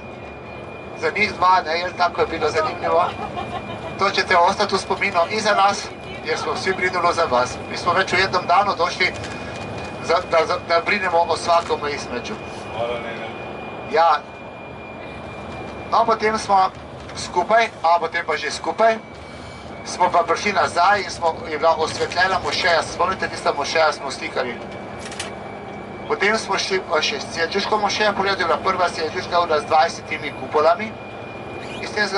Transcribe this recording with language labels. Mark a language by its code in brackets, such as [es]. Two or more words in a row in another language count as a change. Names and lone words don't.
[hr] Za njih 2, ne, jer tako je bilo zanimljivo. To ćete ostati u spominu i za nas, jer smo svi brinuli za vas. Mi smo već u jednom danu došli da brinemo o svakome između. [sl] Ja. No, potem smo skupaj, a potem pa že skupaj, smo pa prišli nazaj in je bila osvetljena mošeja. Spomnite, tista mošeja smo slikali. Potem smo šli še seldžuško mošejo, pogledali, je bila prva seldžuška z 20 kupolami iz 13.